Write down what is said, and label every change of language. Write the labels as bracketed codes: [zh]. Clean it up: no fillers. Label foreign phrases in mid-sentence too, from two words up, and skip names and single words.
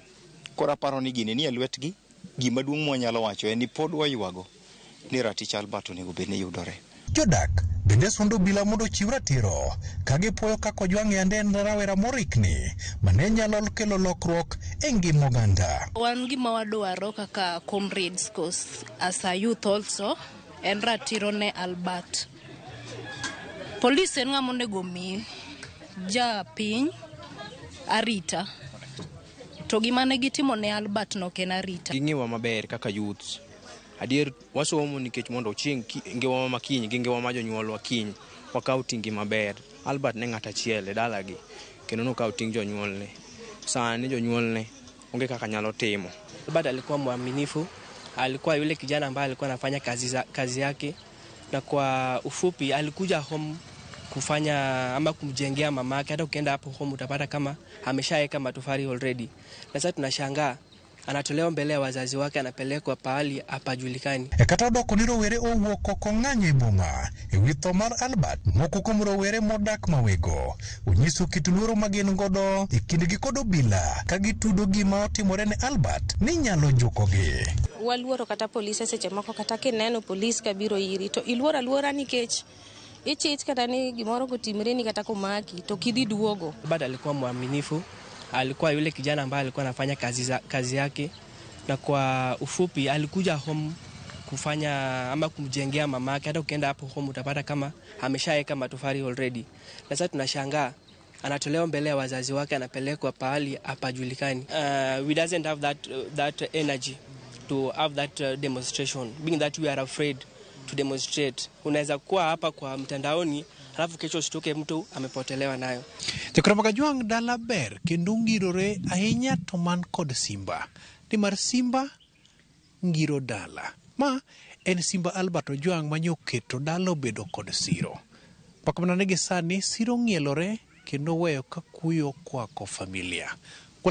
[luo] Kora paro ni gini ni e lwetgi. Gima duong' mwanyalo wacho en ni pod waywago ni ratich Albert onego bed ni yudore. Jodak bende sundo obila mondo chiw ratiro ka gipuoyo kaka Ojwang' yande en rawera morikni mane nyalo kelo lokruok e ngima oganda. Wan gima wadwaro kaka [en] comrades as a youth also [luo] en ratiro ne Albert. Police en ng'ama onego mi ja piny arita. To gima ne gitimo ne Albert no ken arita. Ging'iwa maber kaka youth. Adier wasomo nikech mondo chieng' ngewa makiny gi ngewa ma jonyuolwa kiny wakaw tinggi maber. Albert ne ng'at achiel e dalagi kendo nokaw ting jonyuolne. Sani jonyuolne onge kaka nyalo timo. [sw] Albert alikuwa mwaminifu, alikuwa yule kijana ambaye alikuwa anafanya kazi yake, na kwa ufupi alikuja home kufanya ama kumjengea mamake. Hata ukienda hapo home utapata kama ameshaweka matofali already. Na sasa tunashangaa anatolewa mbele ya wazazi wake, anapelekwa pahali hapajulikani. [luo] Kata doko ni rowere owuok oko ng'anyo e boma e wi tho mar Albert. Moko kuom rowere modak Mawego onyiso kit luoro ma gin godo e kindgi kod obila ka gitudo gima otimore ne Albert ni nyalo jukogi. Waluoro kata polisi seche moko kata kineno polisi kabiro iri to iluoro aluora nikech ichich kata ni gimoro kotimre ni kata komaki to kidhi duogo. Albert alikuwa mwaminifu, alikuwa yule kijana ambaye alikuwa anafanya kazi yake, na kwa ufupi alikuja home kufanya ama kumjengea mamake. Hata ukienda hapo home utapata kama ameshaweka matofali already. Na sasa tunashangaa anatolewa mbele ya wazazi wake, anapelekwa pahali hapajulikani. [en] We doesn't have that energy to have that demonstration, being that we are afraid to demonstrate. [sw] Unaweza kuwa hapa kwa mtandaoni alafu kesho usitoke mtu amepotelewa nayo. [luo] Tekra Ojwang' dala ber kendo ngirore ahinya to man kod Simba. Nimar Simba ngiro dala. Ma en Simba Albert Ojwang' manyoketo dala obedo kod siro. Pakamana negi sani siro ng'ielore kendo weyo ka kuyo kwako familia.